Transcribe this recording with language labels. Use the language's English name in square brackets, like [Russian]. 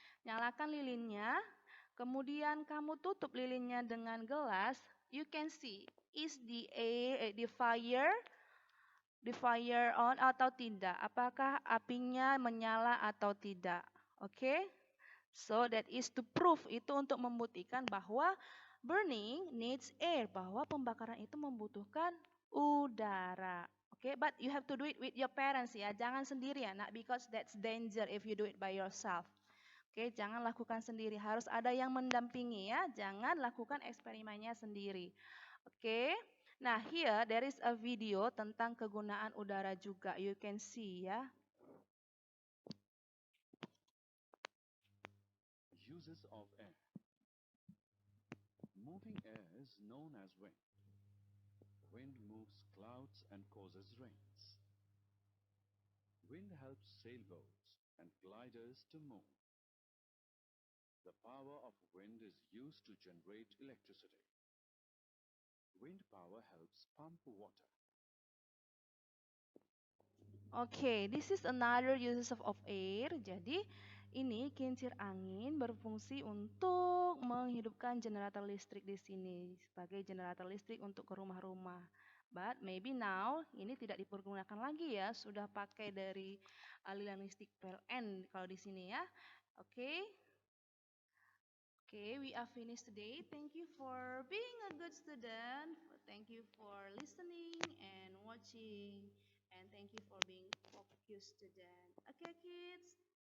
[Indonesian] Nyalakan lilinnya, kemudian kamu tutup lilinnya dengan gelas, [English] you can see is the fire on [Indonesian] atau tidak, apakah apinya menyala atau tidak. Oke? [English] So that is to prove, [Indonesian] itu untuk membuktikan bahwa [English] burning needs air, [Indonesian] bahwa pembakaran itu membutuhkan udara. [English] Okay, but you have to do it with your parents ya, [Indonesian] jangan sendiri ya, [English] not because that's danger if you do it by yourself. [Indonesian] Oke, jangan lakukan sendiri, harus ada yang mendampingi ya, jangan lakukan eksperimennya sendiri. [English] Oke, nah here there is a video [Indonesian] tentang kegunaan udara juga, [English] you can see ya. Uses of air. Moving air is known as wind. Wind moves clouds and causes rains. Wind helps sailboats and gliders to move. The power of wind is used to generate electricity. Wind power helps pump water. Oke, this is another uses of air. [Indonesian] Jadi ini kincir angin berfungsi untuk menghidupkan generator listrik di sini sebagai generator listrik untuk ke rumah-rumah. [English] But maybe now [Indonesian] ini tidak dipergunakan lagi ya, sudah pakai dari aliran listrik PLN kalau di sini ya. Oke. [English] Okay, we are finished today. Thank you for being a good student. Thank you for listening and watching. And thank you for being focused student. Okay, kids.